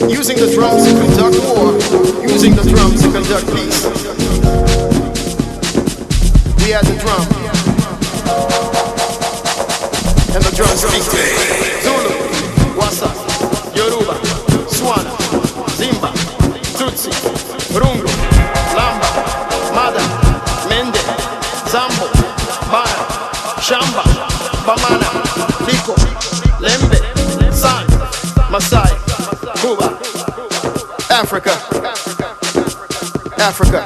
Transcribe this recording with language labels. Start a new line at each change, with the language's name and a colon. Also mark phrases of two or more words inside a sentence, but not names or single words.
English: Using the drums to conduct war, using the drums to conduct peace. We had the drum, and the drums speak to me. Zulu, Wassa, Yoruba, Swana, Zimba, Tutsi, Rungu, Lamba, Mada, Mende, Zambo, Bana, Shamba, Bamana, Liko, Lembe, San, Masai, Cuba, Africa, Africa.